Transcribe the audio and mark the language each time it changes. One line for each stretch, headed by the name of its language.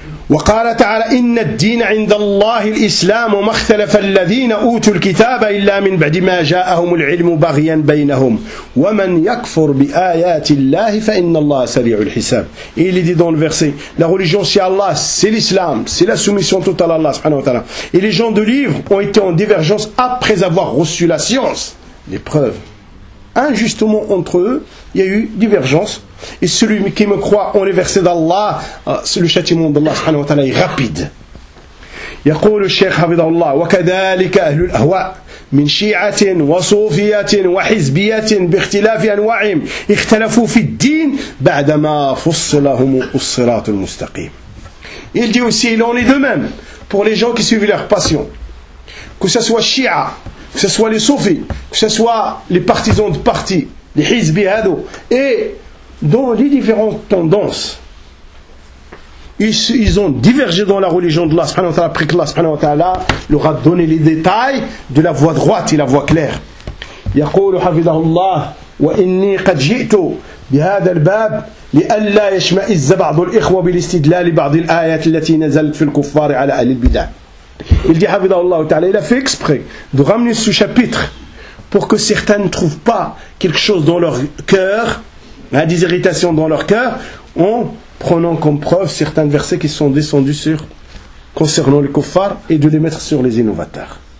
Arabic: وقال تعالى إن الدين عند الله الإسلام وما اختلف الذين أوتوا الكتاب إلا من بعد ما جاءهم العلم بغيا بينهم ومن يكفر بآيات الله فإن الله سريع الحساب.
French: Et il est dit dans le verset, la religion c'est Allah, c'est l'islam, c'est la soumission totale à Allah subhanahu wa ta'ala. Et les gens de livre ont été en divergence après avoir reçu la science, les preuves. Injustement entre eux, il y a eu divergence. Et celui qui me croit en les versets d'Allah, c'est le châtiment d'Allah subhanahu wa ta'ala est rapide.
Arabic: يقول الشيخ حفظه الله وكذلك أهل الأهواء من شيعة وصوفية وحزبية باختلاف أنواعهم اختلفوا في الدين بعدما فصلهم الصراط المستقيم.
French: Il dit aussi, il en est de même pour les gens qui suivent leur passion, que ce soit Shia, que ce soit les soufis, que ce soit les partisans de parti, les hizbi hado, et dans les différentes tendances, ils ont divergé dans la religion de Allah, après que Allah leur a donné les détails de la voie droite et la voie claire.
Arabic: يقول حفظه الله وإني قد جئت بهذا الباب لألا يشمئز بعض الإخوة بالاستدلال بعض الآيات التي نزلت في الكفار على أهل البدع.
French: Il dit, Havidallah ta'ala, il a fait exprès de ramener ce chapitre pour que certains ne trouvent pas quelque chose dans leur cœur, des irritations dans leur cœur, en prenant comme preuve certains versets qui sont descendus sur concernant les kuffars et de les mettre sur les innovateurs.